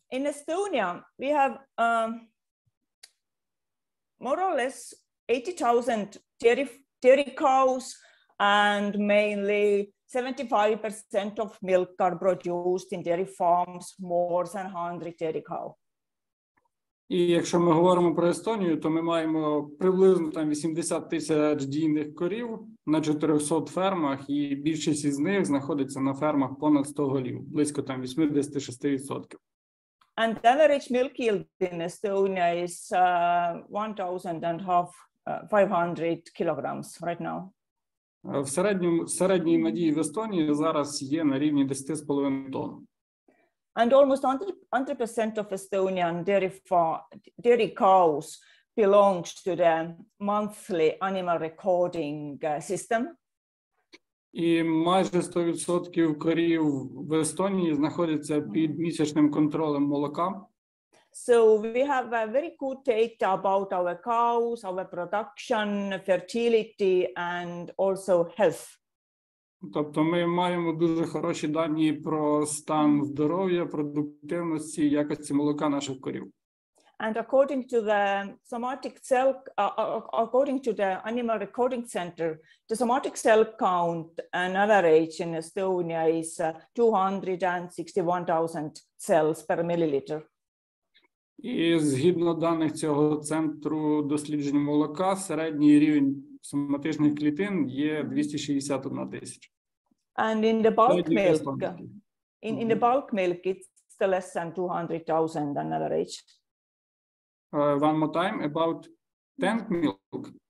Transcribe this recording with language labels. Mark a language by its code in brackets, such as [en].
[en] In Estonia, we have more or less 80,000 dairy cows, and mainly 75% of milk are produced in dairy farms, more than 100 dairy cows. [uk] І якщо ми говоримо про Естонію, то ми маємо приблизно там 80 тисяч дійних корів на 400 фермах, і більшість із них знаходиться на фермах понад 100 голів, близько там 86%. [en] And the average milk yield in Estonia is 1,500 kilograms right now. [uk] В середній надії в Естонії зараз є на рівні 10,5 тонн. [en] And almost 100% of Estonian dairy cows belongs to the monthly animal recording system. [uk] І майже 100% корів в Естонії знаходяться під місячним контролем молока. [en] So we have a very good data about our cows, our production, fertility, and also health. [uk] Тобто ми маємо дуже хороші дані про стан здоров'я, продуктивності і якості молока наших корів. [en] And according to the animal recording center, the somatic cell count on average in Estonia is 261,000 cells per milliliter. [uk] І згідно даних цього центру досліджень молока, середній рівень соматичних клітин є 261 тисяча. [en] And in the bulk milk, in the bulk milk, it's less than 200,000 on average. One more time, about tank milk.